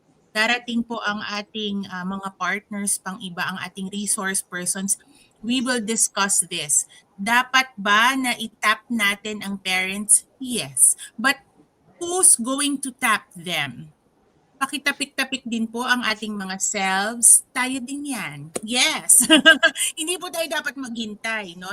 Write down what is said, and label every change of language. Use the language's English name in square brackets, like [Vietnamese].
[Filipino] Darating po ang ating mga partners pang iba, ang ating resource persons. [English] We will discuss this. [Filipino] Dapat ba na i-tap natin ang parents? [English] Yes. But who's going to tap them? [Filipino] Pakitapik-tapik din po ang ating mga selves. Tayo din yan. Yes. Hindi po tayo dapat maghintay, no?